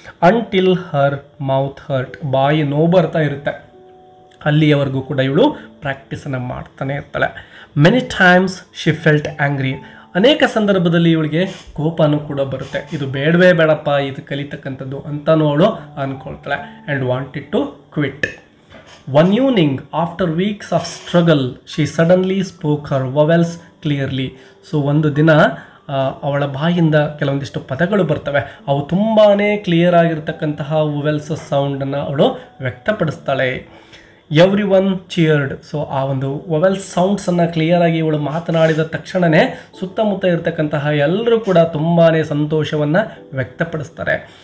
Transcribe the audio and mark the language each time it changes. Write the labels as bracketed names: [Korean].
[English] until her mouth hurt, [Kannada] ಬಾಯಿ ನೋವು ಬರ್ತಾ ಇರುತ್ತೆ, ಅಲ್ಲಿಯವರೆಗೂ ಕೂಡ ಇವಳು ಪ್ರಾಕ್ಟೀಸನ್ನು ಮಾಡ್ತಾನೆ ಇರ್ತಾಳೆ. [English] Many times she felt angry. [Kannada] ಅನೇಕ ಸಂದರ್ಭದಲ್ಲಿ ಇವಳಿಗೆ ಕೋಪನೂ ಕೂಡ ಬರುತ್ತೆ, ಇದು ಬೇಡವೇ ಬೇಡಪ್ಪ ಇದು ಕಲಿತಕ್ಕಂಥದ್ದು ಅಂತಾನೂ ಅವಳು ಅಂದ್ಕೊಳ್ತಾಳೆ. [English] And wanted to quit. One evening, after weeks of struggle, she suddenly spoke her vowels clearly. [Kannada] So ಒಂದು ದಿನ ಅವಳ ಬಾಯಿಂದ ಕೆಲವೊಂದಿಷ್ಟು ಪದಗಳು ಬರ್ತವೆ, ಅವು ತುಂಬಾ ಕ್ಲಿಯರ್ ಆಗಿರ್ತಕ್ಕಂತಹ ವೊವೆಲ್ಸ್ ಸೌಂಡನ್ನು ಅವಳು ವ್ಯಕ್ತಪಡಿಸ್ತಾಳೆ. [English] Every one cheered. [Kannada] ಸೊ ಆ ಒಂದು ವೊವೆಲ್ಸ್ ಸೌಂಡ್ಸನ್ನು ಕ್ಲಿಯರಾಗಿ ಇವಳು ಮಾತನಾಡಿದ ತಕ್ಷಣವೇ ಸುತ್ತಮುತ್ತ ಇರತಕ್ಕಂತಹ ಎಲ್ಲರೂ ಕೂಡ ತುಂಬಾ ಸಂತೋಷವನ್ನು ವ್ಯಕ್ತಪಡಿಸ್ತಾರೆ.